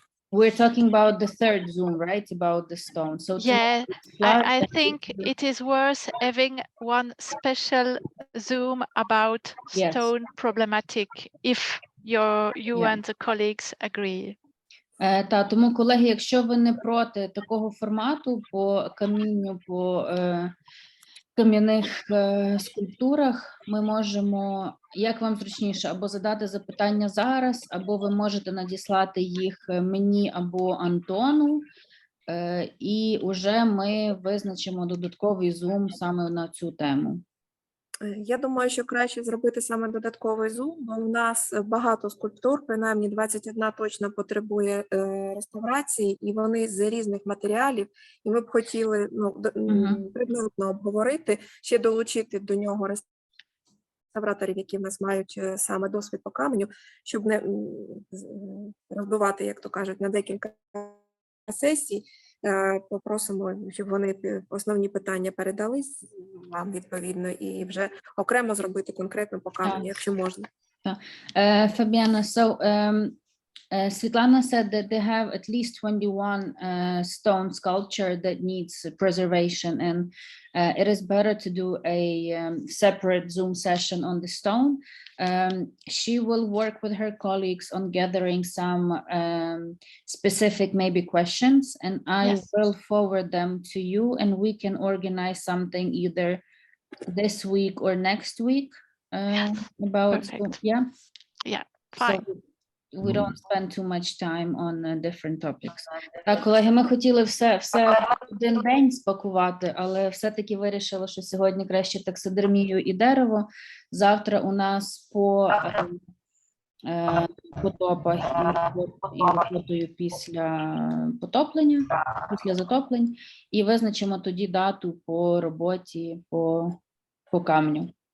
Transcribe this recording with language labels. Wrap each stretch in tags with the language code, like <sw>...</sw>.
<en>We're talking about the 3rd Zoom, right? About the stone. So Yeah, I think it is worth having one special Zoom about Yes. stone problematic if you and the colleagues agree.</en> <uk>Та, тому, колеги, якщо ви не проти такого формату по камінню, по кам'яних скульптурах, ми можемо, як вам зручніше, або задати запитання зараз, або ви можете надіслати їх мені або Антону, і вже ми визначимо додатковий Zoom саме на цю тему. Я думаю, що краще зробити саме додатковий зум, бо у нас багато скульптур, принаймні 21 точно потребує реставрації, і вони з різних матеріалів, і ми б хотіли предметно обговорити, ще долучити до нього реставраторів, які в нас мають саме досвід по каменю, щоб не розбивати, як то кажуть, на декілька сесій. Попросимо, щоб вони основні питання передали вам відповідно і вже окремо зробити конкретно по каменю, якщо можна.</uk> <en>Fabienne, so Svetlana said that they have at least 21 stone sculpture that needs preservation, and it is better to do a separate Zoom session on the stone. She will work with her colleagues on gathering some specific maybe questions, and I will forward them to you, and we can organize something either this week or next week about Fine. So we don't spend too much time on different topics.</en> <uk>Так, колеги, ми хотіли все в один день спакувати, але все-таки вирішили, що сьогодні краще таксидермію і дерево. Завтра у нас по потопах і роботою після потоплення, після затоплень, і визначимо тоді дату по роботі по камню.</uk>